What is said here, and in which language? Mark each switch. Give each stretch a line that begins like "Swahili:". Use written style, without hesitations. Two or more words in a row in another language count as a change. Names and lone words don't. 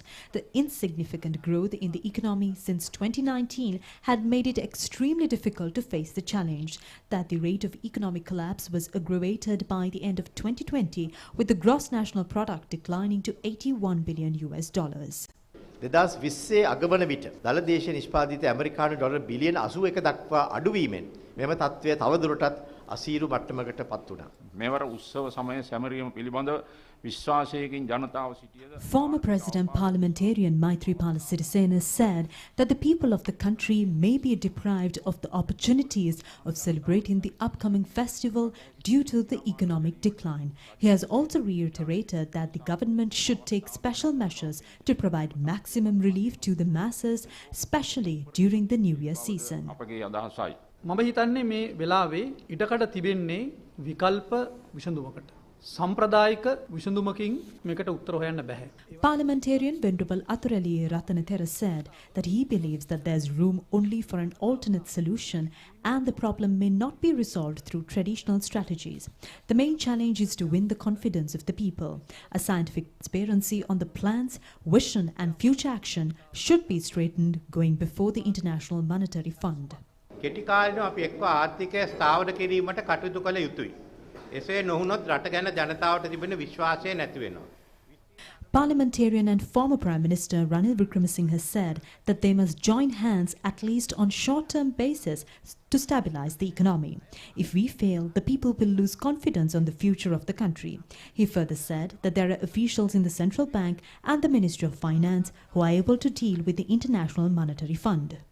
English: The insignificant growth in the economy since 2019 had made it extremely difficult to face the challenge. That the rate of economic collapse was aggravated by the end of 2020, with the gross national product declining to $81 billion.
Sinhala: 2020 අගවන විට දළ දේශීය නිෂ්පාදිත ඇමරිකානු ඩොලර් බිලියන 81 දක්වා අඩුවීමෙන් මෙම තත්ත්වය තවදුරටත් අසීරු මට්ටමකට පත් වුණා. මෙවර උත්සව සමය සැමරීම පිළිබඳව විශ්වාසයකින් ජනතාව සිටියද
English: Former President Parliamentarian Maithripala Sirisena said that the people of the country may be deprived of the opportunities of celebrating the upcoming festival due to the economic decline. He has also reiterated that the government should take special measures to provide maximum relief to the masses, especially during the New Year season.
Sinhala: අපගේ අදහසයි. මම හිතන්නේ මේ වෙලාවේ ඉඩකඩ තිබෙන්නේ විකල්ප විසඳුමකට. සම්ප්‍රදායික විසඳුමකින් මේකට උත්තර හොයන්න බෑ.
English: Parliamentarian Venerable Athurali Ratanathera said that he believes that there's room only for an alternate solution and the problem may not be resolved through traditional strategies. The main challenge is to win the confidence of the people. A scientific transparency on the plans, vision and future action should be straightened going before the International Monetary Fund.
Sinhala: කෙටි කාලෙම අපි එක්ව ආර්ථිකය ස්ථාවර කිරීමට කටයුතු කළ යුතුයි. එසේ නොවුනොත් රට ගැන ජනතාවට තිබෙන විශ්වාසය නැති වෙනවා.
English: Parliamentarian and former Prime Minister Ranil Wickremesinghe said that they must join hands at least on short-term basis to stabilize the economy. If we fail, the people will lose confidence on the future of the country. He further said that there are officials in the Central Bank and the Ministry of Finance who are able to deal with the International Monetary Fund.